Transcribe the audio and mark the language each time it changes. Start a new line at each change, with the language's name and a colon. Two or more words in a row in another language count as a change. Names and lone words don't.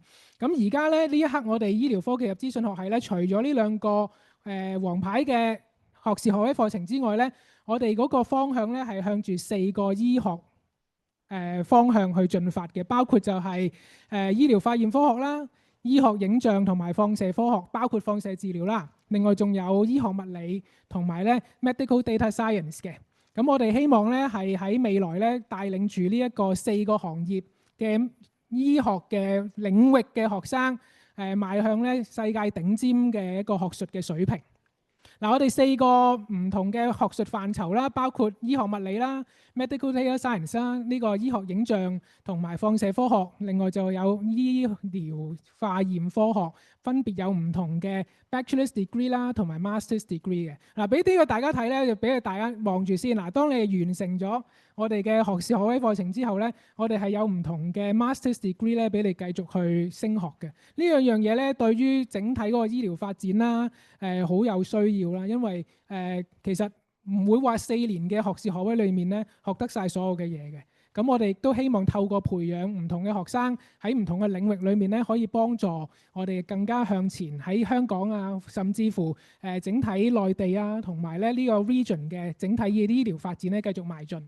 Cantonese: 咁而家咧呢一刻，我哋醫療科技及資訊學系咧，除咗呢兩個王牌嘅學士學位課程之外咧，我哋嗰個方向咧係向住4個醫學方向去進發嘅，包括就係醫療化驗科學啦、醫學影像同埋放射科學，包括放射治療啦。另外仲有醫學物理同埋咧
English: medical data science
Cantonese: 嘅。咁我哋希望咧係喺未來咧帶領住呢一個4個行業嘅醫學嘅領域嘅學生邁向咧世界頂尖嘅一個學術嘅水平。嗱，我哋4個唔同嘅學術範疇啦，包括醫學物理啦、
English: medical data science
Cantonese: 啦，呢個醫學影像同埋放射科學，另外就有醫療化驗科學，分別有唔同嘅
English: bachelor's degree
Cantonese: 啦，同埋
English: master's degree
Cantonese: 嘅。嗱，俾呢個大家睇咧，就俾大家望住先。嗱，當你完成咗我哋嘅學士學位課程之後咧，我哋係有唔同嘅
English: master's degree
Cantonese: 咧，俾你繼續去升學嘅。呢兩樣嘢咧，對於整體嗰個醫療發展啦，好有需要啦。因為其實唔會話4年嘅學士學位裏面咧學得晒所有嘅嘢嘅。咁我哋亦都希望透過培養唔同嘅學生喺唔同嘅領域裏面咧，可以幫助我哋更加向前喺香港啊，甚至乎整體內地啊，同埋咧呢個 region 嘅整體嘅醫療發展咧繼續邁進。